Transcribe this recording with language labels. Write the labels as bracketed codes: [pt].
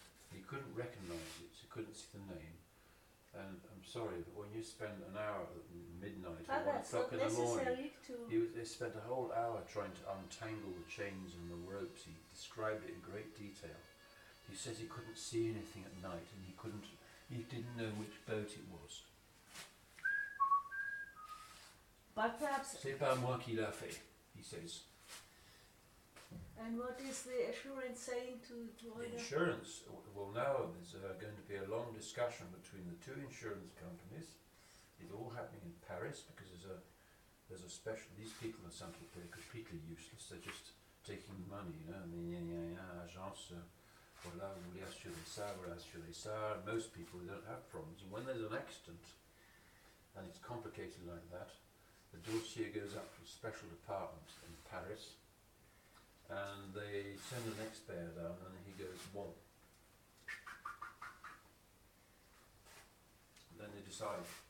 [en] He couldn't recognise it, he couldn't see the name. And I'm sorry, but when you spend an hour at midnight or 1 o'clock in the morning, they spent a whole hour trying to untangle the chains and the ropes. He described it in great detail. He says he couldn't see anything at night, and he didn't know which boat it was. But perhaps. [fr] C'est pas moi qui l'a fait, [en] he says. And what is the assurance saying to the insurance? Well, now there's going to be a long discussion between the two insurance companies. It's all happening in Paris because there's a special. These people in Saint-Tropez are completely useless. They're just taking money, you know. I mean, [fr] agence, voilà, vous voulez assurer ça, voilà, assurer ça. [en] Most people don't have problems, and when there's an accident, and it's complicated like that, the dossier goes up to a special department in Paris. And they send an expert down and he goes, bon. And then they decide.